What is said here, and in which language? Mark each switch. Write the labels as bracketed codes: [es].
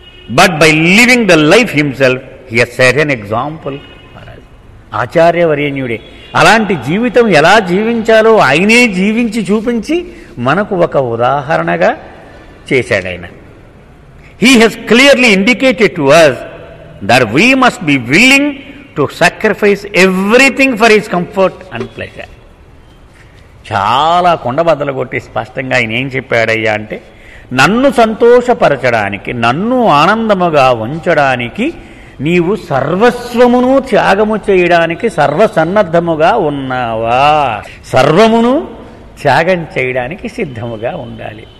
[en] But by living the life himself he has set an example for us. [te] ఆచార్యవర్యన్యుడే అలాంటి జీవితం ఎలా జీవించాలో ఆయనే జీవించి చూపించి మనకు ఒక ఉదాహరణగా చేశాడు ఆయన. [en] He has clearly indicated to us that we must be willing to sacrifice everything for his comfort and pleasure. [te] చాలా కొండబద్దలు కొట్టి స్పష్టంగా ఆయన ఏం చెప్పాడయ్యా అంటే, నన్ను సంతోషపరచడానికి, నన్ను ఆనందముగా ఉంచడానికి నీవు సర్వస్వమును త్యాగము చేయడానికి సర్వసన్నద్ధముగా ఉన్నావా? సర్వమును త్యాగం చేయడానికి సిద్ధముగా ఉండాలి.